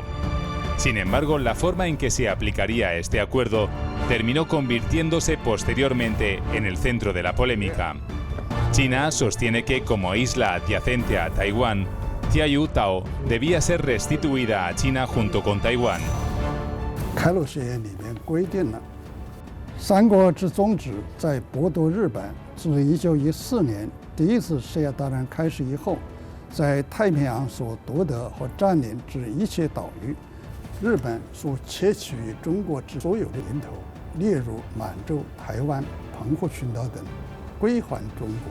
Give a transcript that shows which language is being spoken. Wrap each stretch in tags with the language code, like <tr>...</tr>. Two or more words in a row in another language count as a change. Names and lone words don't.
<es>Sin embargo, la forma en que se aplicaría este acuerdo terminó convirtiéndose posteriormente en el centro de la polémica. China sostiene que, como isla adyacente a Taiwán, Tianyutao debía ser restituida a China junto con Taiwán.</es> <zh>开罗宣言里面规定了，三国之宗旨在剥夺日本自1914年第一次世界大战开始以后，在太平洋所夺得和占领之一切岛屿，日本所窃取于中国之所有的领土，列入满洲、台湾、澎湖群岛等，归还中国。</zh>